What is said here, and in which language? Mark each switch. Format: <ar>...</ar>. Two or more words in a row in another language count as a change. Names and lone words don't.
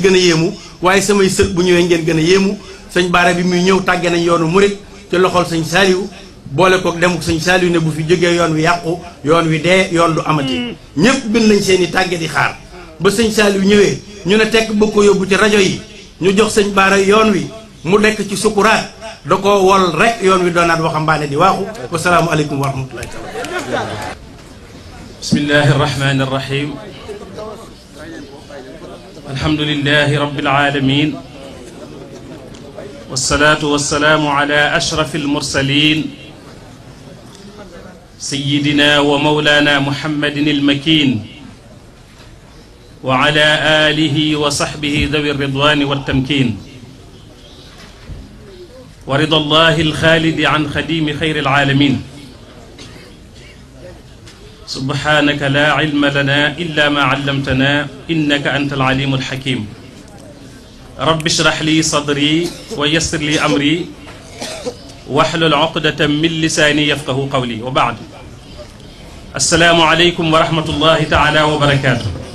<wo>gën a yéemu waaye samay sët bu ñëwee ngeen gën a yéemu sëñ Baara bi muy ñëw tàgge nañ yoonu murit ci loxol sëñ Saliou boole kook demuk sëñ Saliou ne bu fi jógee yoon wi yàqu yoon wi dee yoon du amati ñëpp bind nañ seen i tàgge di xaar ba sëñ Saliou ñëwee ñu ne tekk bëgg ko yóbbu ci rajo yi ñu jox sëñ Baara yoon wi mu dekk ci sukuraat da ko wol rek yoon wi doonaat waxambaane di waaxu</wo> <ar>والسلام عليكم ورحمة الله تعالى بسم الله الرحمن الرحيم الحمد لله رب العالمين والصلاة والسلام على أشرف المرسلين سيدنا ومولانا محمد المكين وعلى آله وصحبه ذوي الرضوان والتمكين ورضي الله الخالد عن خادم خير العالمين سبحانك لا علم لنا إلا ما علمتنا إنك أنت العليم الحكيم رب اشرح لي صدري ويسر لي أمري واحلل عقدة من لساني يفقهوا قولي وبعد السلام عليكم ورحمة الله تعالى وبركاته</ar>